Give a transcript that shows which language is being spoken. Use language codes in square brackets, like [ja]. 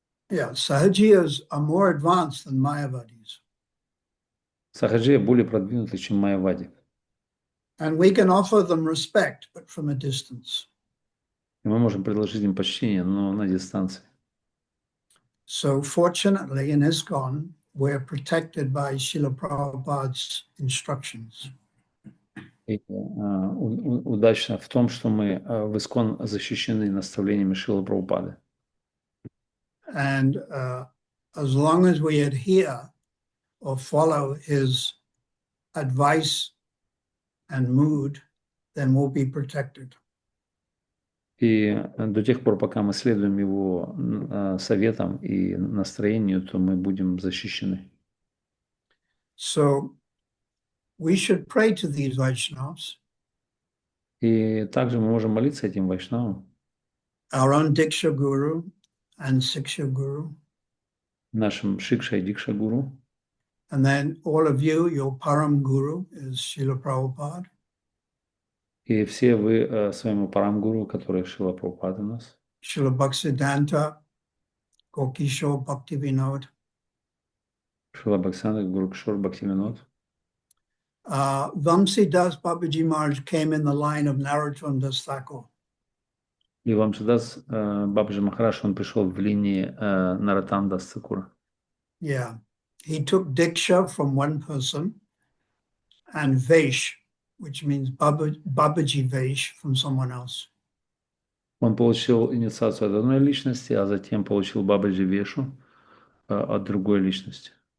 [en] Yeah, sahajiyas are more advanced than mayavadis. [ru] Сахаджия более продвинуты, чем майявади. [en] And we can offer them respect, but from a distance. [ru] И мы можем предложить им почтение, но на дистанции. [en] So fortunately in ISKCON, we're protected by Srila Prabhupada's instructions. [ru] И удачно в том, что мы в ИСККОН защищены наставлениями Шрилы Прабхупады. [en] And as long as we adhere or follow his advice and mood, then we'll be protected. [ru] И до тех пор, пока мы следуем его советам и настроению, то мы будем защищены. [en] So we should pray to these Vaishnavas. [ru] И также мы можем молиться этим вайшнавам. [en] Our own Diksha Guru and Siksha Guru. [ru] Нашим Шикша и Дикша Гуру. [en] And then all of you, your Param Guru is Srila Prabhupada. [ru] И все вы своему парамгуру, который Шрила Прабхупада у нас. [en] Srila Bhaktisiddhanta, Gokishore Bhaktivinod. [ru] Шрила Бхактисиданта, Гуру Кишор Бхактивинод. [en] Vamsi Das Babaji Maharaj came in the line of Narottam Das Thakur. [ru] И Вамшидас Бабаджи Махараш, он пришел в линии Нароттам Дас Тхакура. [en] Yeah. He took Diksha from one person and Vaish, which means Babaji Vaish, from someone else. [ru] Он получил инициацию от одной личности, а затем получил Бабаджи Вешу от другой личности.